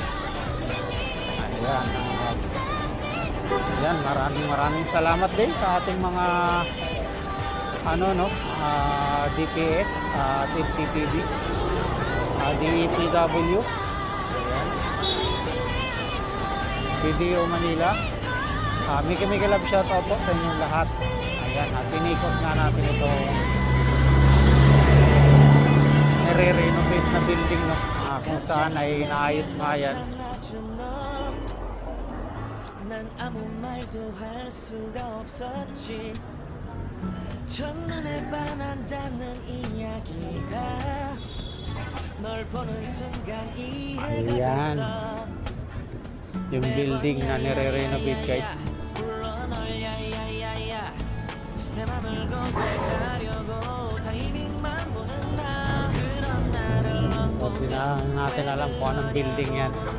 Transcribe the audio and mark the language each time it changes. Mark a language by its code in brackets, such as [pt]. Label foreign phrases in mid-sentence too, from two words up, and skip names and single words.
[tl] Ayan, yan, maraming salamat din sa ating mga DPS, TPTV, DETW, BDO Manila. Mika love shoutout po sa inyong lahat. Ayan, pinikot nga natin ito nire-renovate na building no, kung saan ay naayos nga yan. [ko] 난 아무 말도 할 수가 없었지. 첫눈에 반한다는 이야기가 널 보는 순간 이해가 됐어. [tl] Yung building na nire-renovate guys. So, natin alam kung anong building yan.